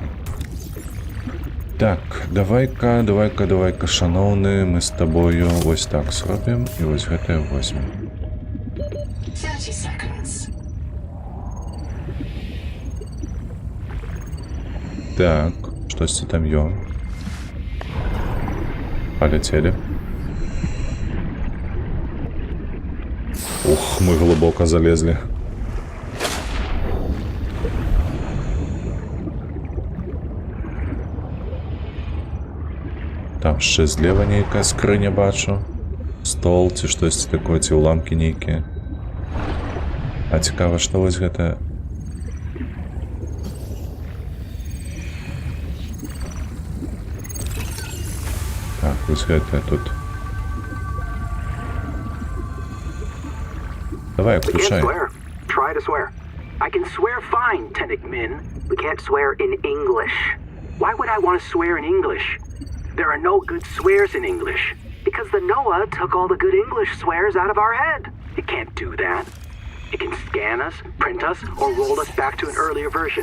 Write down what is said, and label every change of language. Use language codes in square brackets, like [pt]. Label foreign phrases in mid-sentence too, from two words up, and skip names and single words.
[be] Так, давай-ка, шановны, мы з табою вось так зробім і вось гэтае возьмем. Так, штосьці там ём. [ru] Полетели. Ух, мы глубоко залезли. [be] Там ще зліва нейка скриня бачу. Стол, ці штось такое, ці уламки нейкі. А цікаво, што вось гэта... Так, вось гэта тут. [ru] Давай, включай. [en] Try to swear. I can swear fine, Tennick Min. We can't swear in English. Why would I want to swear in English? There are no good swears in English. Because the NOAA took all the good English swears out of our head. It can't do that. It can scan us, print us, or roll us back to an earlier version.